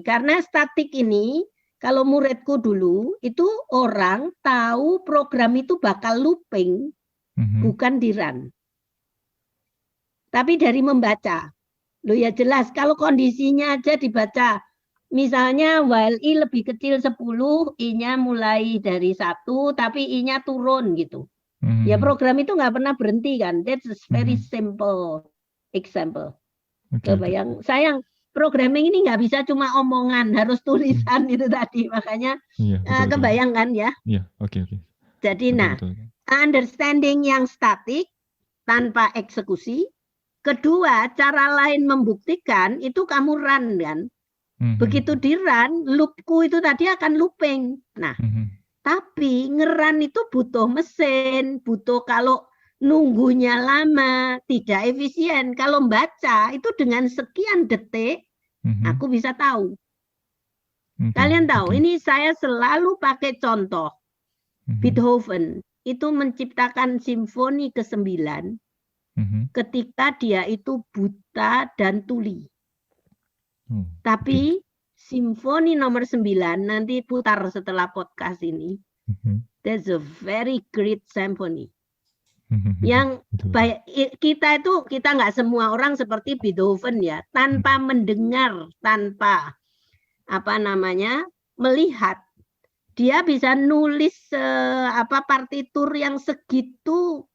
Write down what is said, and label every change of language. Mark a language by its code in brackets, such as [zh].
[id] Karena statik ini, kalau muridku dulu, itu orang tahu program itu bakal looping, bukan di run. Tapi dari membaca. Loh ya jelas, kalau kondisinya aja dibaca. Misalnya while I lebih kecil 10, I-nya mulai dari 1, tapi I-nya turun gitu. Ya program itu nggak pernah berhenti kan. [en] That's a very simple example. [id] Kebayang, sayang programming ini nggak bisa cuma omongan, harus tulisan itu tadi. Makanya kebayang kan ya. Oke. Jadi betul. Understanding yang statik tanpa eksekusi. Kedua, cara lain membuktikan itu kamu run kan. Begitu di run, loopku itu tadi akan looping. Nah, tapi ngeran itu butuh mesin, butuh kalau nunggunya lama, tidak efisien. Kalau baca itu dengan sekian detik, aku bisa tahu. Kalian tahu, ini saya selalu pakai contoh. Beethoven itu menciptakan simfoni ke-9 ketika dia itu buta dan tuli. Tapi simfoni nomor 9 nanti putar setelah podcast ini. [en] That's a very great symphony. [id] Yang baik, kita nggak semua orang seperti Beethoven ya, tanpa mendengar, tanpa melihat, dia bisa nulis partitur yang segitu